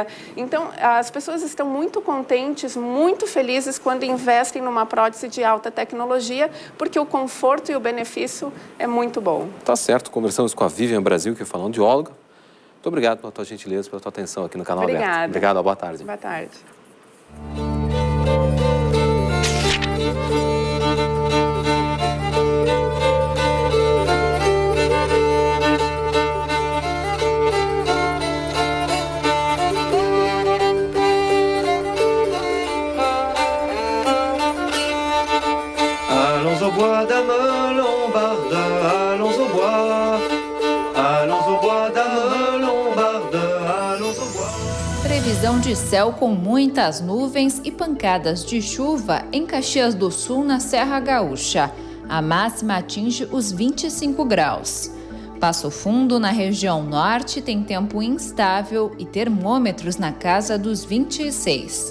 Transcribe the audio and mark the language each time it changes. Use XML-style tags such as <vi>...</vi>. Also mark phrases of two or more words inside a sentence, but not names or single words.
<pt>Então, as pessoas estão muito contentes, muito felizes quando investem numa prótese de alta tecnologia, porque o conforto e o benefício é muito bom. Tá certo, conversamos com a Vivian Brasil, que é fonoaudióloga. Muito obrigado pela tua gentileza, pela tua atenção aqui no canal Aberto. Obrigado, boa tarde. Boa tarde.</pt> <fr>Allons au bois d'Ame Lombarde, allons au bois, allons au bois d'Ame Lombarde, allons au bois.</fr> <pt>Previsão de céu com muitas nuvens e pancadas de chuva em Caxias do Sul, na Serra Gaúcha. A máxima atinge os 25 graus. Passo Fundo, na região norte, tem tempo instável e termômetros na casa dos 26.</pt>